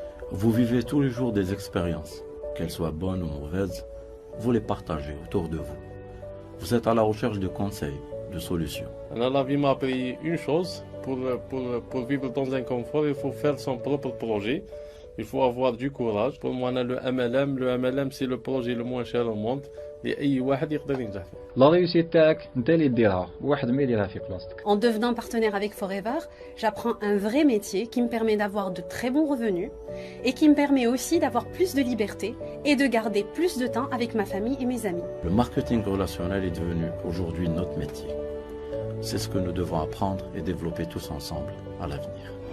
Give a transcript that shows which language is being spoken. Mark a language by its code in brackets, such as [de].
[fr] Vous vivez tous les jours des expériences, qu'elles soient bonnes ou mauvaises, vous les partagez autour de vous. Vous êtes à la recherche de conseils, de solutions. La vie m'a appris une chose, pour vivre dans un confort, il faut faire son propre projet. Il faut avoir du courage. Pour moi, le MLM c'est le projet le moins cher au monde. [ar] لاي واحد يقدر ينجح فيه. لا ريوسيت تاعك انت اللي ديرها واحد ما يديرها في بلاصتك. [fr] En devenant partenaire avec Forever, j'apprends un vrai métier qui me permet d'avoir de très bons revenus et qui me permet aussi d'avoir plus de liberté et de garder plus de temps avec ma famille et mes amis. Le marketing relationnel est devenu aujourd'hui notre métier. C'est ce que nous devons apprendre et développer tous ensemble à l'avenir.